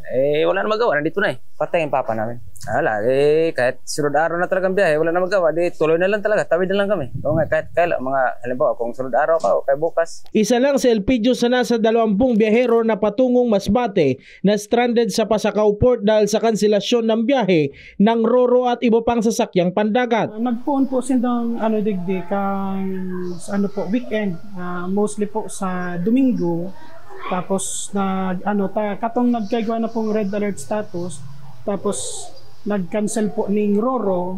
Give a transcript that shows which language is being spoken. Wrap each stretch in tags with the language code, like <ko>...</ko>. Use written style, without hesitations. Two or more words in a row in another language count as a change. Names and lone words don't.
<tl>Wala na magawa, nandito na Patay ang papa namin. Wala, kahit sunod araw na talagang biyahe, wala na magawa. Tuloy na lang talaga, tawid na lang kami. Oo nga, kahit mga, halimbawa, kung sunod araw ka o kay bukas. Isa lang si Elpidio sa nasa 20 biyahero na patungong Masbate na stranded sa Pasacao Port dahil sa kanselasyon ng biyahe ng Roro at iba pang sasakyang pandagat.</tl> <bik>Nagpuon po sindang digdi kang weekend, mostly po sa Domingo. Tapos katong nagkaigwa na pong red alert status. Tapos nag-cancel po ning Roro.</bik>